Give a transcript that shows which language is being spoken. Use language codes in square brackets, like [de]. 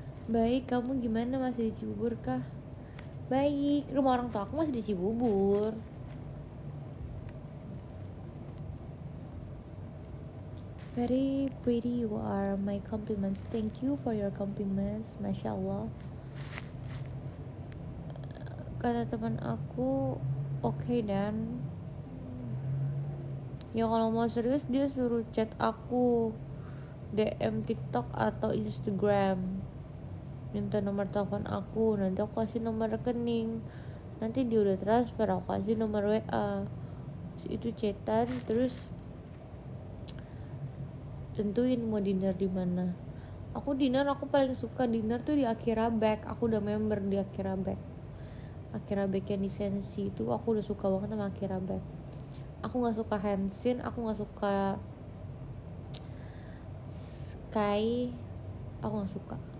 [id] Baik, kamu gimana, masih di Cibubur kah? Baik, rumah orang tua aku masih di Cibubur. [en] Very pretty you are, my compliments. Thank you for your compliments, Masya Allah. [id] Kata teman aku, oke dan ya kalau mau serius dia suruh chat aku, DM TikTok atau Instagram, minta nomor telepon aku, nanti aku kasih nomor rekening, nanti dia udah transfer aku kasih nomor WA. Itu chatan, terus tentuin mau dinner di mana. Aku paling suka dinner tuh di Akira Back. Aku udah member di Akira Back. Akira Back yang di Sensi itu aku udah suka banget sama Akira Back. Aku nggak suka Henshin, aku nggak suka Sky, aku nggak suka.